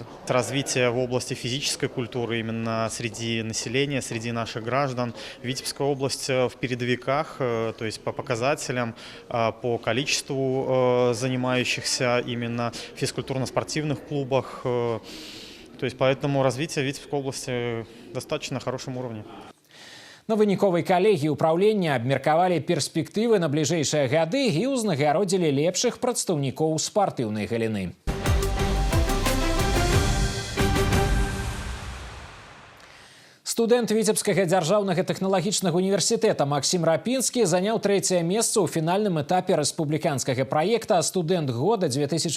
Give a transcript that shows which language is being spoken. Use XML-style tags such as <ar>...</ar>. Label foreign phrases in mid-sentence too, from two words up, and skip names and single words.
<ru>Развитие в области физической культуры именно среди населения, среди наших граждан. Витебская область в передовиках, то есть по показателям, по количеству занимающихся именно в физкультурно-спортивных клубах. То есть поэтому развитие Витебской области достаточно хорошем уровне.</ru> <be>На выніковай калегіі ўпраўлення абмеркавалі перспектывы на бліжэйшыя гады і ўзнагародзілі лепшых прадстаўнікоў спартыўнай галіны. Студэнт Віцебскага дзяржаўнага тэхналагічнага універсітэта Максім Рапінскі заняў 3-е месца ў фінальным этапе рэспубліканскага праекта «Студэнт года 2025».</be>